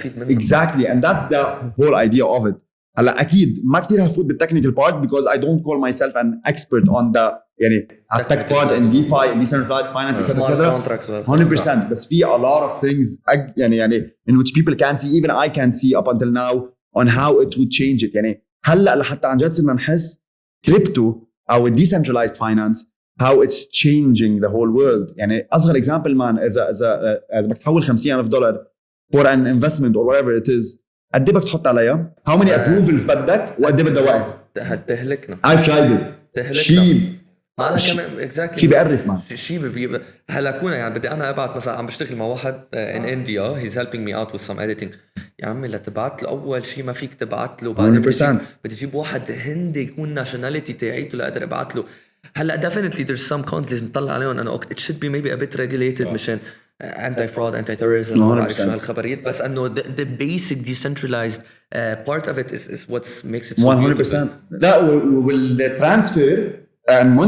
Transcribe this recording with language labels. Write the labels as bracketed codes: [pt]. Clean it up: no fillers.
[en] Exactly, and that's the whole idea of it. [ar] هلا أكيد ما كتير هفوت [en] بالtechnical part because I don't call myself an expert on the [ar] يعني [en] tech part in DeFi and decentralized finance etc. 100%. [ar] بس في [en] a lot of things [ar] يعني [en] in which people can see, even I can see up until now on how it would change it. [ar] يعني هلا لحتى عن جد صرنا نحس كريبتو أو decentralized finance [en] how it's changing the whole world. [ar] يعني أصغر example man إذا بدك تحول $50,000 [en] for an investment or whatever it is, [ar] قد بدك تحط عليها؟ [en] how many approvals [ar] بدك وقد بدها وقت؟ هتهلكنا. [en] I've tried it. شيء [ar] ما أنا كمان exactly شيء بيقرف man. شيء هلاكونا. يعني بدي أنا أبعت مثلا عم بشتغل مع واحد [en] in India, he's helping me out with some editing. [ar] يا عمي لا تبعت له أول شيء ما فيك تبعت له. [en] 100%. [ar] بدي أجيب واحد هندي يكون nationality تاعيته لأقدر أبعت له. [en] هلا definitely there's some cons [ar] لازم نطلع عليهم أنه [en] it should be maybe a bit regulated [ar] مشان [en] anti-fraud, anti-terrorism [ar] وعارف شو هالخبريات. بس أنه [en] the basic decentralized part of it is what makes it so 100%. [ar] لا [en] والtransfer and money